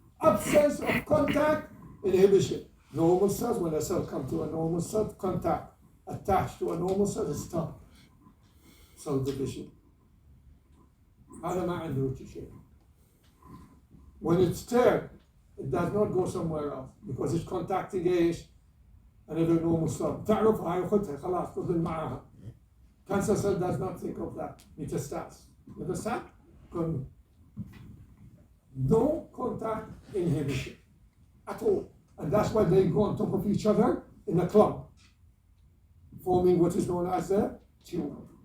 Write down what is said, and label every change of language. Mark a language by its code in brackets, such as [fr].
[en] Absence of contact, inhibition. Normal cells, when a cell comes to a normal cell, contact attached to a normal cell is stop. Cell division. [ar] هذا ما عنده شيء. [en] When it's stirred, it does not go somewhere else because it's contacting [ar] ايش؟ [en] another normal cell. [ar] تعرف هاي خدها خلاص تفضل معها. [en] Cancer cell does not think of that. Metastasis. You understand? No contact inhibition at all. And that's why they go on top of each other in a clump, forming what is known as a tumor.